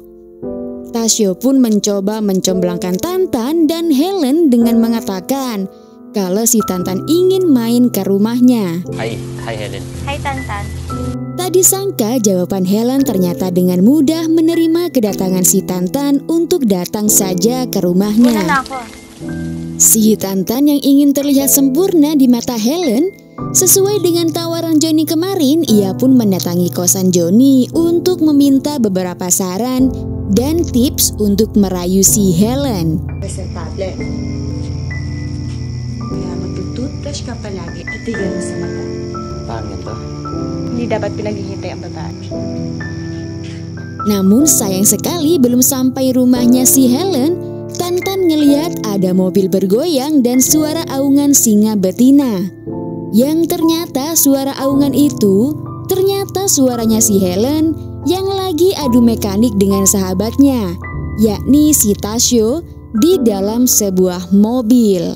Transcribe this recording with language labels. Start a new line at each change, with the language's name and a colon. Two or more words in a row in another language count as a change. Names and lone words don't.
Indonesian: Tasyo pun mencoba mencomblangkan Tantan dan Helen dengan mengatakan kalau si Tantan ingin main ke rumahnya.
English: Hi Helen. Hai Tantan.
Indonesian: Tak disangka jawaban Helen ternyata dengan mudah menerima kedatangan si Tantan untuk datang saja ke rumahnya.
Filipino: Muna na ako. Si Tantan yang ingin terlihat sempurna di mata Helen, sesuai dengan tawaran Joni kemarin, ia pun mendatangi kosan Joni untuk meminta beberapa saran dan tips untuk merayu si Helen. Presentable. Kaya magtututbrush ka palagi at tigil mo sa mata. Paano ganito? Hindi dapat pinaghihintay ang babae.
Indonesian: Namun sayang sekali belum sampai rumahnya si Helen, Tantan ngelihat ada mobil bergoyang dan suara aungan singa betina. Yang ternyata suara aungan itu ternyata suaranya si Helen yang lagi adu mekanik dengan sahabatnya, yakni si Tasyo di dalam sebuah mobil.